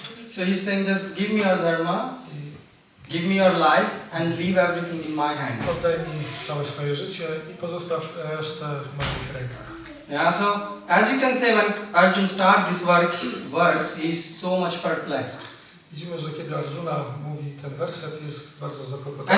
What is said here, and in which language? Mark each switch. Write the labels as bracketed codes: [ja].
[en] So he's saying, just give me your dharma, give me your life and leave everything in my hands. [pl] Oddaj mi całe swoje życie i pozostaw resztę w moich rękach. [en] Yeah, so as you can say, when Arjuna starts this verse, he is so much perplexed. [pl] Widzimy, że kiedy Arjuna mówi ten werset, jest bardzo zakłopotany.